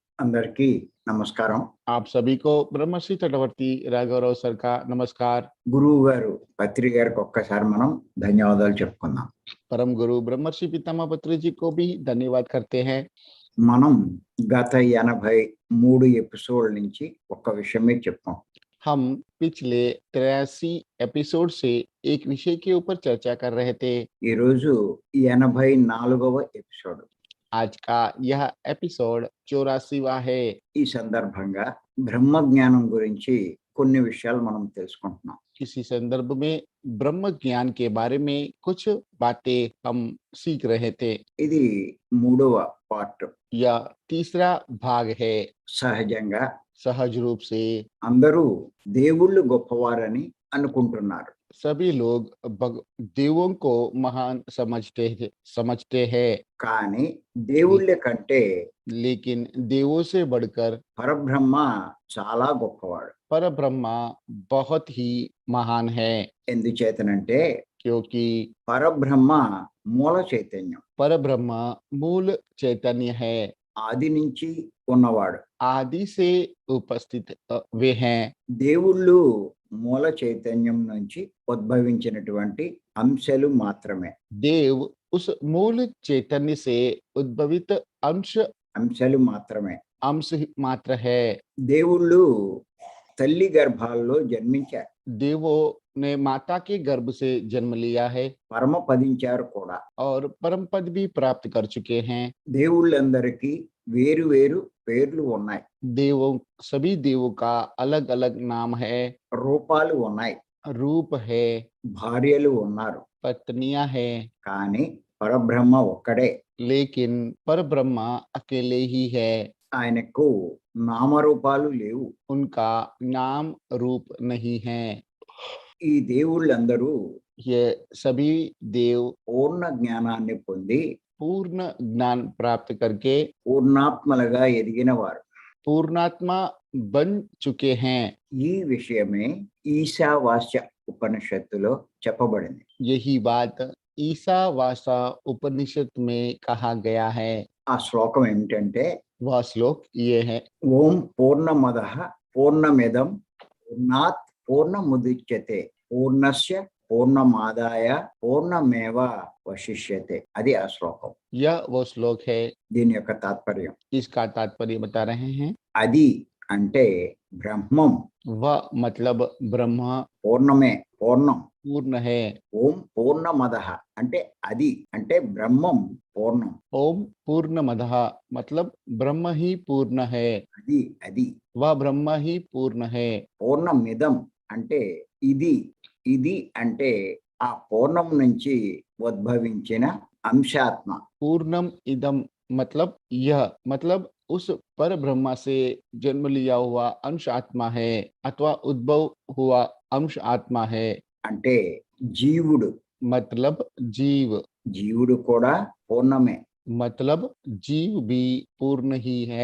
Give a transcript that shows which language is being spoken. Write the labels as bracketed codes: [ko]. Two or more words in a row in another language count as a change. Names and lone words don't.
[te] అందరికీ నమస్కారం. [hi] आप सभी को ब्रह्मश्री तटवर्ती राघवराव सर का नमस्कार। [te] గురువు గారు పత్రి గారికి ఒక్కసారి మనం ధన్యవాదాలు చెప్పుకుందాం. [hi] परम गुरु ब्रह्मश्री पितामह पत्री जी को भी धन्यवाद करते हैं। [te] మనం గత 83 ఎపిసోడ్ నుంచి ఒక్క విషయమే చెప్పాం. [hi] हम पिछले 83 एपिसोड से एक विषय के ऊपर चर्चा कर रहे थे। [te] ఈ రోజు 84వ ఎపిసోడ్. [hi] आज का यह एपिसोड 84वां है। [te] ఈ సందర్భంగా బ్రహ్మ జ్ఞానం గురించి కొన్ని విషయాలు మనం తెలుసుకుంటున్నాం. [hi] इसी संदर्भ में ब्रह्म ज्ञान के बारे में कुछ बातें हम सीख रहे थे। [te] ఇది మూడవ పార్ట్. [hi] यह तीसरा भाग है। [te] సహజంగా [hi] सहज रूप से [te] అందరూ దేవుళ్ళు గొప్పవారని అనుకుంటున్నారు. [hi] सभी लोग देवों को महान समझते हैं, [te] కానీ దేవుళ్ళ కంటే [hi] लेकिन देवों से बढ़कर [te] పరబ్రహ్మ చాలా గొప్పవాడు. [hi] परब्रह्मा बहुत ही महान है। [te] ఎందుచేతనంటే [hi] क्योंकि [te] పరబ్రహ్మ మూల చైతన్యం, [hi] परब्रह्म मूल चैतन्य है, [te] ఆది నుంచి ఉన్నవాడు. [hi] आदि से उपस्थित वे हैं। [te] దేవుళ్ళు మూల చైతన్యం నుంచి ఉద్భవించినటువంటి అంశాలు మాత్రమే. [hi] देव उस मूल चैतन्य से उद्भवित [te] అంశాలు మాత్రమే. [hi] अंश मात्र है। [te] దేవుళ్ళు తల్లి గర్భాల్లో జన్మించారు, [hi] देवों ने माता के गर्भ से जन्म लिया है [te] పరమపదించారు కూడా. [hi] और परम पद भी प्राप्त कर चुके हैं। [te] దేవుళ్ళందరికీ వేరు వేరు పేర్లు ఉన్నాయి, [hi] देवों सभी देवों का अलग अलग नाम है, [te] రూపాలు ఉన్నాయి, [hi] रूप है, [te] భార్యలు ఉన్నారు. [hi] पत्नियां है, [te] కానీ పరబ్రహ్మ ఒక్కడే. [hi] लेकिन परब्रह्मा अकेले ही है। [te] ఆయనకు నామరూపాలు లేవు. [hi] उनका नाम रूप नहीं है। [te] ఈ దేవుళ్ళందరూ [hi] ये सभी देव [te] పూర్ణ జ్ఞానాన్ని పొంది [hi] पूर्ण ज्ञान प्राप्त करके [te] పూర్ణాత్మలుగా ఎదిగిన వారు. [hi] पूर्णात्मा बन चुके हैं। [te] ఈ విషయమే ఈశావాస్య ఉపనిషత్తులో చెప్పబడింది. [hi] यही बात ईसावासा उपनिषद में कहा गया है। [te] ఆ శ్లోకం ఏమిటంటే, [hi] वह श्लोक ये है, [sa] ఓం పూర్ణమదః పూర్ణమిదం పూర్ణాత్ పూర్ణముదచ్యతే పూర్ణస్య పూర్ణమాదాయ పూర్ణమేవ వశిష్యతే. [te] అది ఆ శ్లోకం. [hi] यह वो श्लोक है। [te] దీని యొక్క తాత్పర్యం. [hi] इसका तात्पर्य बता रहे हैं। [te] అది అంటే బ్రహ్మం, [hi] वह मतलब ब्रह्म [te] పూర్ణమే, పూర్ణం. [hi] पूर्ण है। [sa] ఓం పూర్ణమదః [te] అంటే అది అంటే బ్రహ్మం పూర్ణం. [sa] ओम पूर्णमदः [hi] मतलब ब्रह्म ही पूर्ण है। [te] అది అది [hi] वह ब्रह्म ही पूर्ण है। [te] పూర్ణమిదం అంటే ఇది, ఇది అంటే ఆ పూర్ణం నుంచి ఉద్భవించిన అంశాత్మ. [sa] पूर्णम इदम [hi] मतलब यह मतलब उस पर ब्रह्मा से जन्म लिया हुआ अंश आत्मा है अथवा उद्भव हुआ अंश आत्मा है। [te] అంటే జీవుడు, [hi] मतलब जीव, [te] జీవుడు కూడా పూర్ణమే. [hi] मतलब जीव भी पूर्ण ही है।